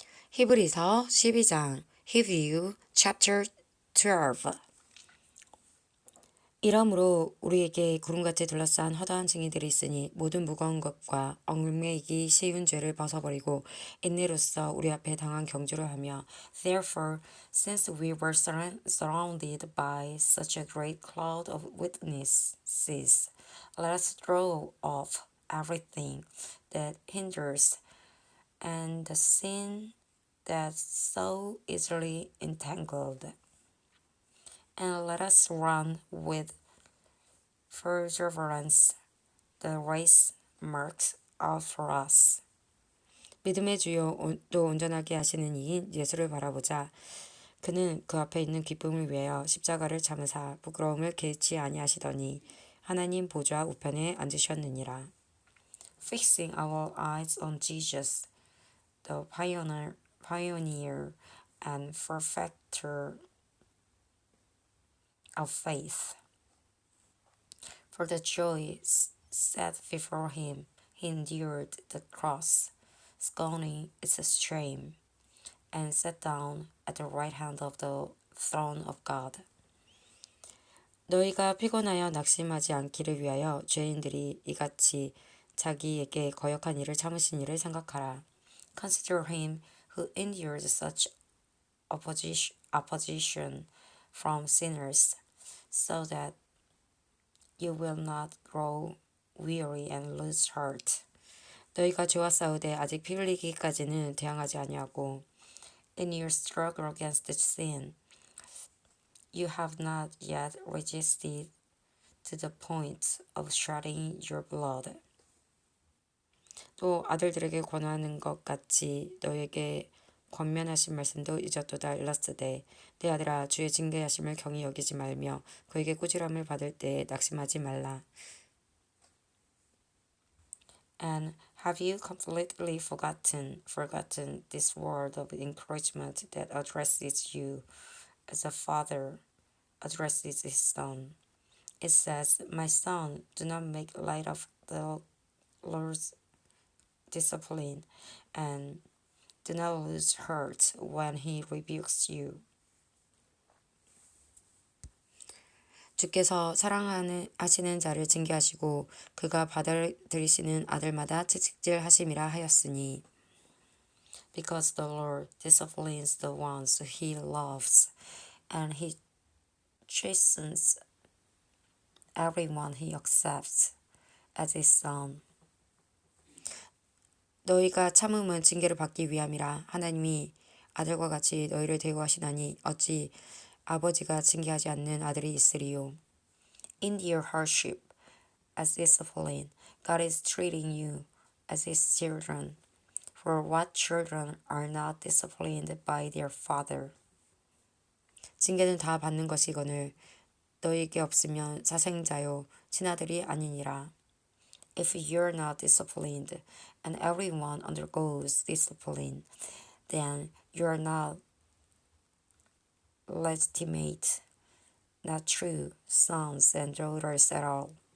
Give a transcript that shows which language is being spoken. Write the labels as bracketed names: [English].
[Korean] 히브리서 12장 [English] Hebrew chapter 12 [Korean] 이러므로 우리에게 구름같이 둘러싼 허다한 증인들이 있으니 모든 무거운 것과 얽매이기 쉬운 죄를 벗어버리고 인내로써 우리 앞에 당한 경주를 하며 [English] Therefore, since we were surrounded by such a great cloud of witnesses, let us throw off everything that hinders and the sin that so easily entangled, and let us run with perseverance the race marked out for us. [Korean] 믿음의 주요 또 온전하게 하시는 이인 예수를 바라보자. 그는 그 앞에 있는 기쁨을 위하여 십자가를 참으사 부끄러움을 개치 아니하시더니 하나님 보좌 우편에 앉으셨느니라. [English] Fixing our eyes on Jesus, the pioneer and perfecter of faith. For the joy set before him, he endured the cross, scorning its shame, and sat down at the right hand of the throne of God. [Korean] 너희가 피곤하여 낙심하지 않기를 위하여 죄인들이 이같이 자기에게 거역한 일을 참으신 일을 생각하라. [English] Consider him who endured such opposition from sinners, so that you will not grow weary and lose heart. [Korean] 너희가 죄와 싸우되 아직 피 흘리기까지는 대항하지 아니하고 [English] in your struggle against sin, you have not yet resisted to the point of shedding your blood. [Korean] 또 아들들에게 권하는 것 같이 너에게 권면하신 말씀도 잊었도다 일렀으되 내 아들아 주의 징계하심을 경히 여기지 말며 그에게 꾸지람을 받을 때에 낙심하지 말라. [English] And have you completely forgotten this word of encouragement that addresses you as a father addresses his son? It says, "My son, do not make light of the Lord's discipline, and do not lose heart when he rebukes you." [Korean] 주께서 사랑하시는 자를 징계하시고 그가 받아들이시는 아들마다 채찍질하심이라 하였으니 [English] Because the Lord disciplines the ones he loves, and he chastens everyone he accepts as his son. [Korean] 너희가 참음은 징계를 받기 위함이라. 하나님이 아들과 같이 너희를 대우하시나니 어찌 아버지가 징계하지 않는 아들이 있으리요. [English] In your hardship as discipline, God is treating you as his children. For what children are not disciplined by their father? [Korean] 징계는 다 받는 것이거늘 너희에게 없으면 사생자요 친아들이 아니니라. [English] If you're not disciplined, and everyone undergoes discipline, then you are not legitimate, not true sons and daughters at all.